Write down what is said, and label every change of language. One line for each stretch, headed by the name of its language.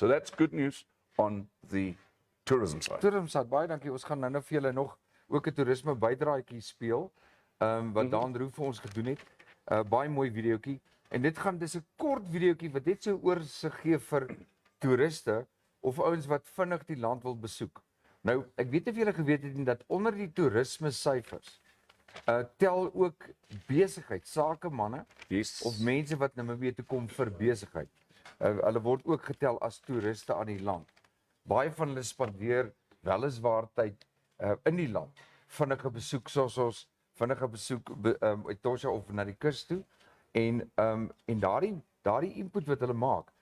English: So that's good news on the tourism side. Tourism side,
Afrikaans: baie dankie. Ons gaan nou vir julle nog ook 'n toerisme bydraatjie speel. Wat Daan Roo vir ons gedoen het. Baie mooi videoetjie. En dis 'n kort videoetjie wat net so oorsig gee vir toeriste of ouens wat vinnig die land wil besoek. Nou, ek weet nie of julle geweet het nie dat onder die toerisme syfers tel ook besigheid, sakemanne
English: Yes.
Afrikaans: of mense wat Namibië toe kom vir besigheid. Hulle word ook getel as toeriste aan die land. Baie van hulle spandeer weliswaar tyd in die land. Vinnige besoek soos ons vinnige besoek uit Tosha of na die kus toe en daardie input wat hulle maak